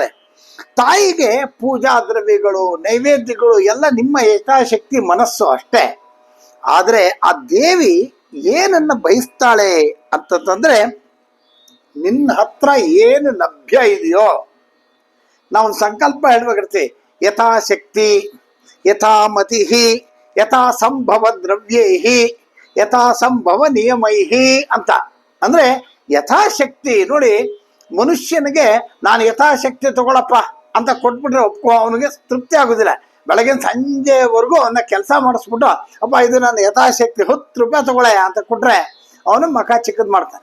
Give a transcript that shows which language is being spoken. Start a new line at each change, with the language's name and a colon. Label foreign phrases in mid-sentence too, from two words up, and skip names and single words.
Kannada: ತಾಯಿಗೆ ಪೂಜಾ ದ್ರವ್ಯಗಳು ನೈವೇದ್ಯಗಳು ಎಲ್ಲ ನಿಮ್ಮ ಯಥಾಶಕ್ತಿ ಮನಸ್ಸು ಅಷ್ಟೇ. ಆದ್ರೆ ಆ ದೇವಿ ಏನನ್ನ ಬಯಸ್ತಾಳೆ ಅಂತಂದ್ರೆ ನಿನ್ನ ಹತ್ರ ಏನು ಲಭ್ಯ ಇದೆಯೋ, ನಾವು ಸಂಕಲ್ಪ ಹೇಳ್ಬೇಕಿರ್ತೀವಿ,
Sanskrit: ಯಥಾಶಕ್ತಿ ಯಥಾಮತಿ ಯಥಾ ಸಂಭವ ದ್ರವ್ಯೈಹಿ ಯಥಾ ಸಂಭವ ನಿಯಮೈಹಿ
Kannada: ಅಂತ. ಅಂದ್ರೆ ಯಥಾಶಕ್ತಿ ನೋಡಿ, ಮನುಷ್ಯನಿಗೆ ನಾನು ಯಥಾಶಕ್ತಿ ತಗೊಳಪ್ಪ ಅಂತ ಕೊಟ್ಬಿಟ್ರೆ ಅವನಿಗೆ ತೃಪ್ತಿ ಆಗುದಿಲ್ಲ. ಬೆಳಗಿನ ಸಂಜೆವರೆಗೂ ಅವನ್ನ ಕೆಲಸ ಮಾಡಿಸ್ಬಿಟ್ಟು ಅಪ್ಪ ಇದು ನಾನು ಯಥಾಶಕ್ತಿ 10 ರೂಪಾಯಿ ತಗೊಳ್ಳೆ ಅಂತ ಕೊಟ್ರೆ ಅವನು ಮಖ ಚಿಕ್ಕದ್ ಮಾಡ್ತಾನೆ.